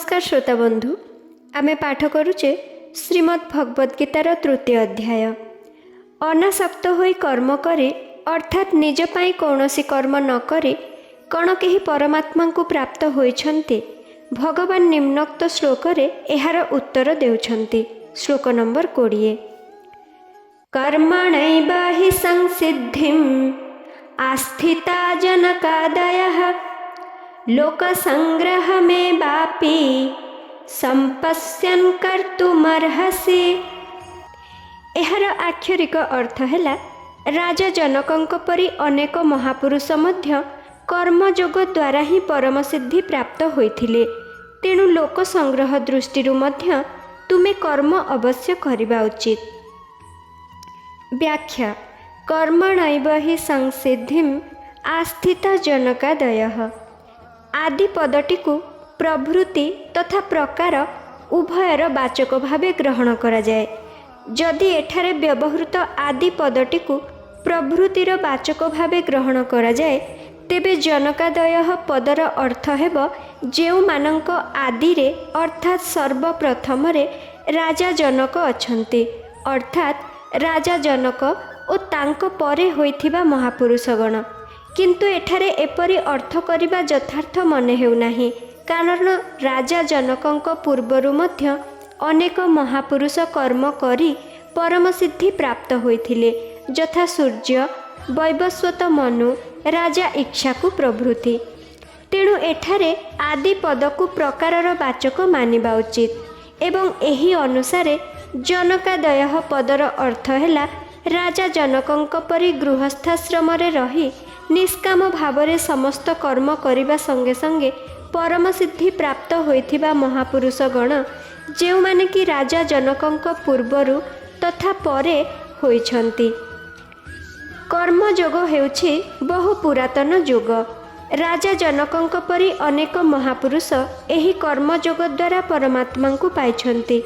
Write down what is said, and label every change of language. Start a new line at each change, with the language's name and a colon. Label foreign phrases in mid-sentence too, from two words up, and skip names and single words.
Odia: ଶ୍ରୋତା ବନ୍ଧୁ ଆମେ ପାଠ କରୁଚେ ଶ୍ରୀମଦ୍ ଭଗବଦ ଗୀତାର ତୃତୀୟ ଅଧ୍ୟାୟ। ଅନାସକ୍ତ ହୋଇ କର୍ମ କରେ ଅର୍ଥାତ ନିଜ ପାଇଁ କୌଣସି କର୍ମ ନ କରେ କଣ କେହି ପରମାତ୍ମା କୁ ପ୍ରାପ୍ତ ହୋଇଛନ୍ତି। ଭଗବାନ ନିମ୍ନୋକ୍ତ ଶ୍ଳୋକ ରେ ଏହାର ଉତ୍ତର ଦେଉଛନ୍ତି। ଶ୍ଳୋକ ନମ୍ବର 20।
Sanskrit: कर्मणैव हि संसिद्धिम् आस्थिता जनकादयः लोकसंग्रह में बापी संपश्यन् कर्तुमर्हसि।
Odia: ଏହାର ଆକ୍ଷରିକ ଅର୍ଥ ହେଲା ରାଜା ଜନକଙ୍କ ପରି ଅନେକ ମହାପୁରୁଷ ମଧ୍ୟ କର୍ମଯୋଗ ଦ୍ୱାରା ହିଁ ପରମ ସିଦ୍ଧି ପ୍ରାପ୍ତ ହୋଇଥିଲେ। ତେଣୁ ଲୋକ ସଂଗ୍ରହ ଦୃଷ୍ଟି ମଧ୍ୟ ତୁମେ କର୍ମ ଅବଶ୍ୟ କରିବା ଉଚିତ।
Sanskrit: व्याख्या कर्मणैव हि संसिद्धिम् आस्थिता जनकादयः।
Odia: ଆଦି ପଦଟି କୁ ପ୍ରଭୃତି ତଥା ପ୍ରକାର ଉଭୟର ବାଚକ ଭାବେ ଗ୍ରହଣ କରା ଯାଏ। ଯଦି ଏଠାରେ ବ୍ୟବହୃତ ଆଦି ପଦଟି କୁ ପ୍ରଭୃତିର ବାଚକ ଭାବେ ଗ୍ରହଣ କରା ଯାଏ ତେବେ ଜନକାଦୟଃ ପଦର ଅର୍ଥ ହେବ ଯେଉଁ ମାନଙ୍କ ଆଦି ରେ ଅର୍ଥାତ ସର୍ବପ୍ରଥମ ରେ ରାଜା ଜନକ ଅଛନ୍ତି, ଅର୍ଥାତ ରାଜା ଜନକ ଓ ତାଙ୍କ ପରେ ହୋଇଥିବା ମହାପୁରୁଷଗଣ। କିନ୍ତୁ ଏଠାରେ ଏପରି ଅର୍ଥ କରିବା ଯଥାର୍ଥ ମନେ ହେଉନାହିଁ, କାରଣ ରାଜା ଜନକଙ୍କ ପୂର୍ବରୁ ମଧ୍ୟ ଅନେକ ମହାପୁରୁଷ କର୍ମ କରି ପରମ ସିଦ୍ଧି ପ୍ରାପ୍ତ ହୋଇଥିଲେ, ଯଥା ସୂର୍ଯ୍ୟ, ବୈବସ୍ୱତ ମନୁ, ରାଜା ଇକ୍ଷ୍ୱାକୁ ପ୍ରଭୃତି। ତେଣୁ ଏଠାରେ ଆଦି ପଦ କୁ ପ୍ରକାରର ବାଚକ ମାନିବା ଉଚିତ ଏବଂ ଏହି ଅନୁସାରେ ଜନକାଦୟଃ ପଦର ଅର୍ଥ ହେଲା ରାଜା ଜନକଙ୍କ ପରି ଗୃହସ୍ଥାଶ୍ରମ ରେ ରହି ନିଷ୍କାମ ଭାବରେ ସମସ୍ତ କର୍ମ କରିବା ସଙ୍ଗେ ସଙ୍ଗେ ପରମ ସିଦ୍ଧି ପ୍ରାପ୍ତ ହୋଇଥିବା ମହାପୁରୁଷ ଗଣ ଯେଉଁ ମାନେ କି ରାଜା ଜନକଙ୍କ ପୂର୍ବରୁ ତଥା ପରେ ହୋଇଛନ୍ତି। କର୍ମଯୋଗ ହେଉଛି ବହୁ ପୁରାତନ ଯୋଗ। ରାଜା ଜନକଙ୍କ ପରି ଅନେକ ମହାପୁରୁଷ ଏହି କର୍ମଯୋଗ ଦ୍ୱାରା ପରମାତ୍ମା କୁ ପାଇଛନ୍ତି।